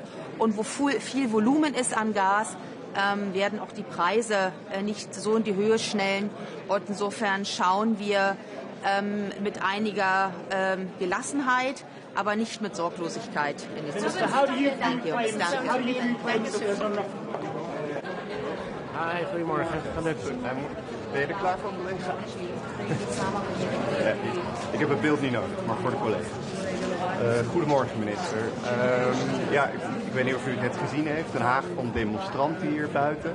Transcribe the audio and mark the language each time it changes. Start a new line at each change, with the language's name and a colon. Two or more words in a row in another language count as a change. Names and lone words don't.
German: Und wo viel Volumen ist an Gas, werden auch die Preise nicht so in die Höhe schnellen. Und insofern schauen wir mit einiger Gelassenheit, aber nicht mit Sorglosigkeit in die Zukunft. Danke.
Dutch: Hi, goedemorgen. Ben je er klaar voor om te lezen? Ik heb het beeld niet nodig, maar voor de collega. Goedemorgen, minister. Ik weet niet of u het net gezien heeft. Den Haag van demonstranten hier buiten.